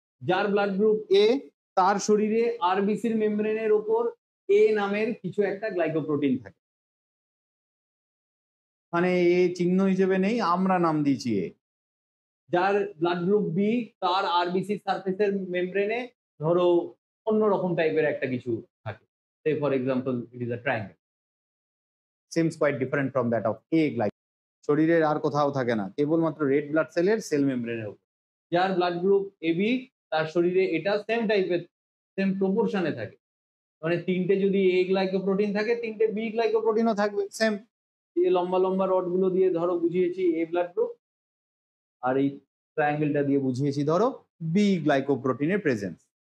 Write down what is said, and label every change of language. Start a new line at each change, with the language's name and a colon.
Bangla: যার blood group এ, তার শরীরে আরবিসির মেমব্রেনের উপর এ নামের কিছু একটা গ্লাইকোপ্রোটিন থাকে। মানে এ চিহ্ন হিসেবে নেই, আমরা নাম দিয়েছি এ। যার ব্লাড গ্রুপ বি, তার আরবিসি সারফেসের মেমব্রেনে ধরো অন্যরকম টাইপের একটা কিছু থাকে।
English: Say for example it is a triangle. seems quite different from that of A glycogen.
Bangla: শরীরের আর কোথাও থাকে না, কেবলমাত্র রেড ব্লাড সেলের সেল মেমব্রেনের উপর। যার ব্লাড গ্রুপ এবি, তার শরীরে এটা সেম টাইপের, সেম প্রপোর্শনে থাকে। মানে 3টে যদি এ গ্লাইকোপ্রোটিন থাকে, 3টে বি গ্লাইকোপ্রোটিনও থাকবে সেম। এই লম্বা লম্বা রড গুলো দিয়ে ধরো বুঝিয়েছি এ ব্লাড গ্রুপ, আর এই ট্রায়াঙ্গেলটা দিয়ে বুঝিয়েছি ধরো বি গ্লাইকোপ্রোটিনের প্রেজেন্স।